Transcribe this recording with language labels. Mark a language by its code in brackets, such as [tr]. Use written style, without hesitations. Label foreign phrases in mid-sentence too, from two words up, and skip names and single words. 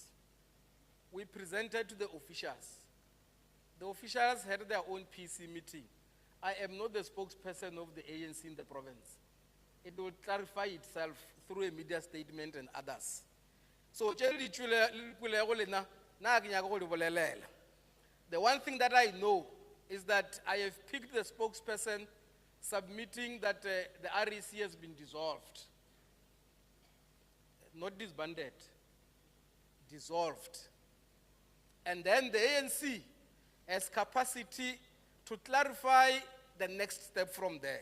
[en] We presented to the officials. The officials had their own PC meeting. I am not the spokesperson of the ANC in the province. It will clarify itself through a media statement and others. So, [nso] nna ke nyaka go le bolelela. [en] The one thing that I know is that I have picked the spokesperson submitting that the REC has been dissolved. Not disbanded, dissolved. And then the ANC has capacity to clarify the next step from there.